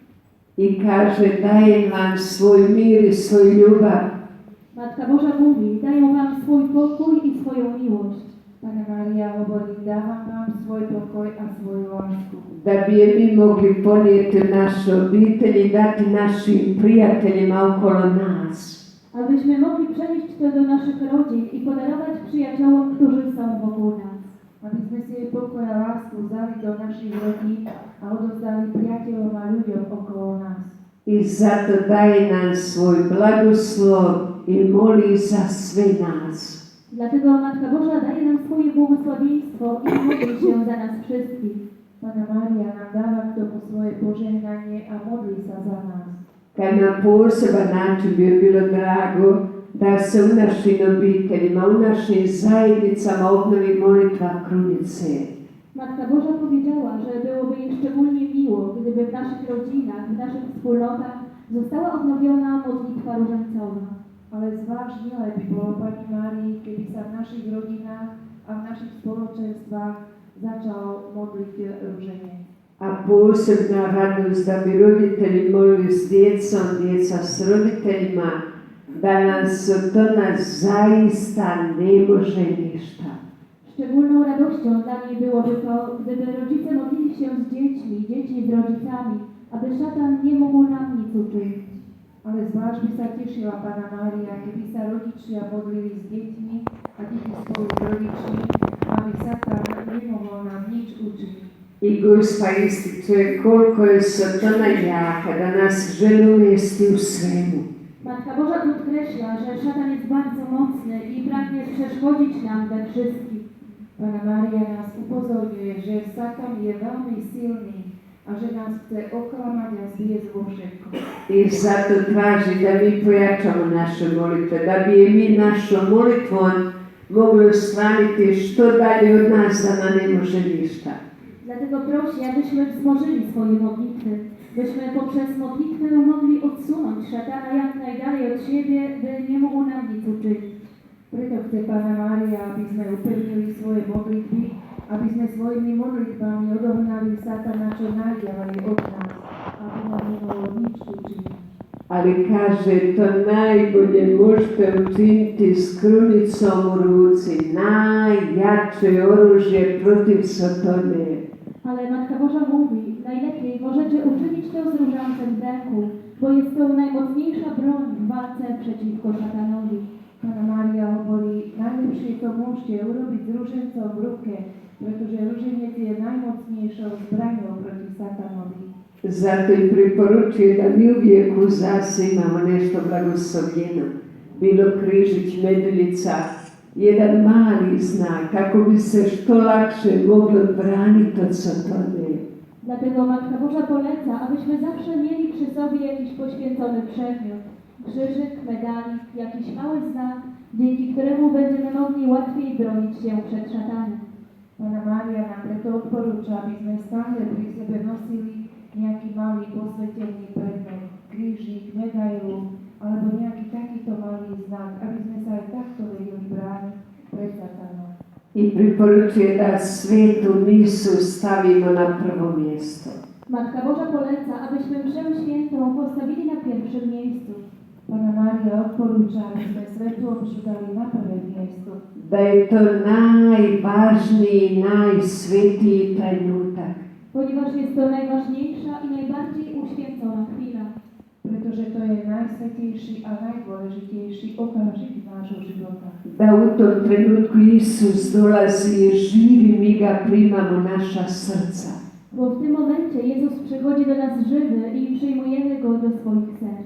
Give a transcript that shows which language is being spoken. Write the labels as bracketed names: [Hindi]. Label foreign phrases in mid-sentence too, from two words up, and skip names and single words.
[Croatian] I kaže, dajem vam svoj mir i svoju ljubav. [Polish] Matka Boża mówi, daję wam swój pokój i swoją miłość. [Slovak] Pána Mária hovorí, dávam vám svoj pokoj a svoju lásku. [Croatian] Da bi je mi mogli ponijeti u naše obitelji, dati našim prijateljima okolo nas. [Polish] Abyśmy mogli przenieść to do naszych rodzin i podarować przyjaciołom, którzy są wokół nas. [Slovak] Aby sme si jej pokoj a lásku vzali do našich rodín a odovzdali priateľom a ľuďom okolo nás. [Croatian] I zato daje nam svoj blagoslov i moli za sve nas. [Polish] Dlatego Matka Boża daje nam swoje błogosławieństwo i modli się za nas wszystkich. [Slovak] Pána Mária nám dáva k tomu svoje požehnanie a modlí sa za nás. [Croatian] Kad na poseban način bi bilo drago da se u našim obiteljima, u našim zajednicama obnovi molitva krunice. [Polish] Matka Boża powiedziała, że byłoby jej szczególnie miło, gdyby w naszych rodzinach, w naszych wspólnotach została odnowiona modlitwa różańcowa. [Slovak] Ale zvlášť milé by bolo Pani Márii, keby sa v našich rodinách a v našich spoločenstvách začalo modliť ruženie. [Croatian] A posebna radost da bi roditelji molili s djecom, djeca s roditeljima, da nas od toga zaista ne može ništa. [Polish] Szczególną radością dla niej byłoby to, gdyby rodzice modlili się z dziećmi, dzieci z rodzicami, aby szatan nie mógł nam nic uczynić. [Slovak] Ale zvlášť by sa tešila Panna Mária, keby sa rodičia modlili s deťmi a deti spolu s rodičmi, aby Satan nemohol nám nič učiť. [Croatian] I Gospa ističe koliko je Satana jaka da nas želi uvesti u svemu. [Polish] Matka Boża podkreśla, że szatan jest bardzo mocny i pragnie przeszkodzić nam we wszystkim. [Slovak] Panna Mária nás upozorňuje, že Satan je veľmi silný a že nás chce oklamať a zviesť vo všetkom. [Croatian] I zato traži da mi pojačamo naše molitve, da bi je mi našom molitvom mogli ostraniti što dalje od nas da nam ne može ništa. [Polish] Dlatego prosi, abyśmy wzmożyli swoje modlitwy, byśmy poprzez modlitwę mogli odsunąć szatana jak najdalej od siebie, by nie mógł nam nic uczynić. [Slovak] Preto chce Panna Mária, aby sme upevnili svoje modlitby, aby sme svojimi modlitbami odohnali Satana čo najďalej od nás, aby nám nemohlo nič učiniť. [Croatian] Ali kaže, to najbolje možete učiniti s krunicom u ruci, najjače oružje protiv Satane. [Polish] Ale Matka Boża mówi, najlepiej możecie uczynić to z różańcem w ręku, bo jest to najmocniejsza broń w walce przeciwko szatanowi. [Slovak] Panna Mária hovorí, najlepšie to môžete urobiť s ružencom v ruke, pretože ruženec je najmocnejšou zbraňou proti Satanovi. [Croatian] Zato i preporučuje da mi uvijek u zase imamo nešto blagoslovljeno. Bilo križić, meduljica, jedan mali znak kako bi se što lakše moglo braniti od Satane. [Polish] Dlatego Matka Boża poleca, abyśmy zawsze mieli przy sobie jakiś poświęcony przedmiot, krzyżyk, medalik, jakiś mały znak, dzięki któremu będziemy mogli łatwiej bronić się przed szatanem. [Slovak] Panna Mária nám preto odporúča, aby sme stále pri sebe nosili nejaký malý posvetený predmet, krížik, medailu alebo nejaký takýto malý znak, aby sme sa aj takto vedeli brániť pred Satanom. [Croatian] I preporučuje da svetu misu stavimo na prvo mjesto. [Polish] Matka Boża poleca, abyśmy mszę świętą postawili na pierwszym miejscu. [Slovak] Panna Mária odporúča, aby sme svetú omšu dali na prvé miesto. [Croatian] Da je to najvažniji, najsvetiji trenutak. [Polish] Ponieważ jest to najważniejsza i najbardziej uświęcona chwila. [Slovak] Pretože to je najsvetejší a najdôležitejší okamžik nášho života. [Croatian] Da u tom trenutku Isus dolazi i živi, mi ga primamo naša srca. [Polish] Bo w tym momencie Jezus przychodzi do nas żywy i przyjmujemy Go do swoich serc.